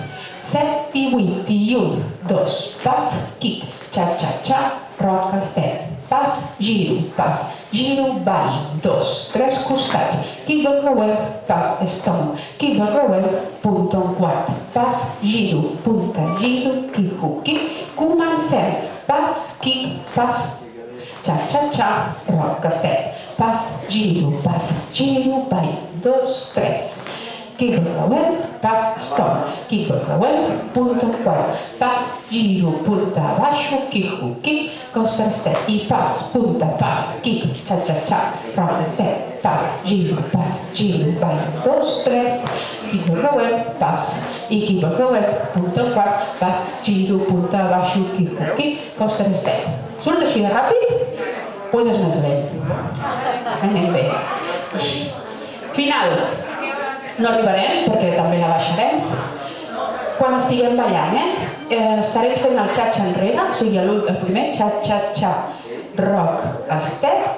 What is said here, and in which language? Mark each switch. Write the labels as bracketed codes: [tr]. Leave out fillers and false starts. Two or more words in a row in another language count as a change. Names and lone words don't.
[ca] 7 i 8, i 1, 2, pas, kick, xa, xa, xa, [en] rock step, [ca] pas, giro, ball, 2, 3 costats, kickball creuem, pas, stop, kickball creuem, punta, un quart, pas, giro, punta, giro, [en] kick, hook, kick, [ca] comencem, pas, kick, pas, xa, xa, xa, [en] rock step, [ca] pas, giro, ball, 2, 3, kickball creuem, pas, stop, kickball creuem, punta, un quart, pas, giro, punta, baixo, [en] kick, hook, kick, coaster step, [ca] i pas, punta, pas, kick, xa, xa, xa, [en] rock step, [ca] pas, giro, ball. 1, 2, 3, equip el creuer, pas, equip el creuer, punta al quart, pas, giro, punta, baixo, [en] kick, coaster step. [ca] Surt així de ràpid? Doncs és més lent. Anem bé. Final. No arribarem perquè també la baixarem. Quan estiguem ballant, estarem fent el xa-xa enrere, o sigui, el primer xa-xa-xa, [en] rock, step.